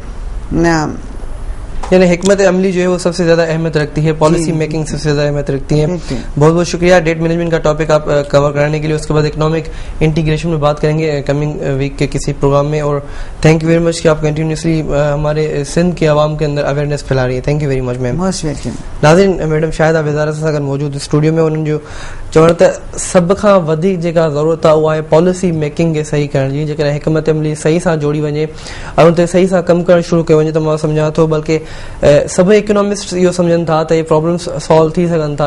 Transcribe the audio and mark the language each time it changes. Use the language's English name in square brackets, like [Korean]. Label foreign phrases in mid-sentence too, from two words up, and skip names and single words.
[Urdu] یعنی حکمت عملی جو ہے وہ سب سے زیادہ اہمیت رکھتی ہے, [English] policy making [Urdu] سب سے زیادہ اہمیت رکھتی ہے. بہت بہت شکریہ [English] debt management [Urdu] کا ٹاپک آپ کور کرانے کے لیے. اس کے بعد [English] economic integration [Urdu] میں بات کریں گے [English] coming week [Urdu] کے کسی پروگرام میں. اور [English] thank you very much [Urdu] کہ آپ کنٹینیوسلی ہمارے سندھ کے عوام کے اندر اویئرنیس پھیلا رہی ہے. [English] thank you very much ma'am. [Urdu] ناظرین, میڈم شاہدہ وزارت [Sindhi] सां موجود اسٹوڈیو में उन्हनि जो चवण त सभ खां वधीक जेका ज़रूरत आहे उहा आहे [English] policy making [Sindhi] खे सही करण जी. जेकॾहिं हिकमत अमली सही सां जोड़ी वञे ऐं उन ते सही सां कमु करणु शुरू कयो वञे त मां सम्झां थो, बल्कि सभई इकोनॉमिस्ट इहो सम्झनि था त इहे [English] problems solve [Sindhi] थी सघनि था.